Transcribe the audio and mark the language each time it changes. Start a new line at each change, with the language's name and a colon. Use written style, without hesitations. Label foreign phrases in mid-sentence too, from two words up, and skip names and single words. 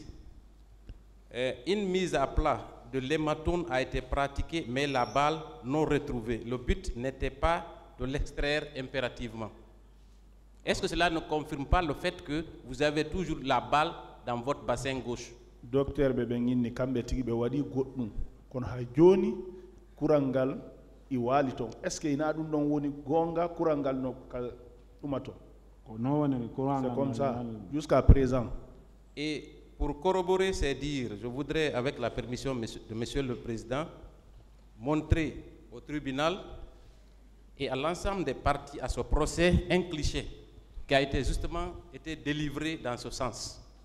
French: Une mise à plat de l'hématome a été pratiquée, mais la balle non retrouvée. Le but n'était pas de l'extraire impérativement. Est-ce que cela ne confirme pas le fait que vous avez toujours la balle dans votre bassin gauche?
Fula: Docteur Bebengini kambe tigi be wadi goddum kon ha joni kurangal iwali ton.
French: Est-ce que
Fula: ina dum don woni gonga kurangal no tumato?
French: C'est comme ça jusqu'à présent. Et pour corroborer ces dires, je voudrais, avec la permission de Monsieur le Président, montrer au tribunal et à l'ensemble des parties à ce procès un cliché qui a été justement délivré dans ce sens.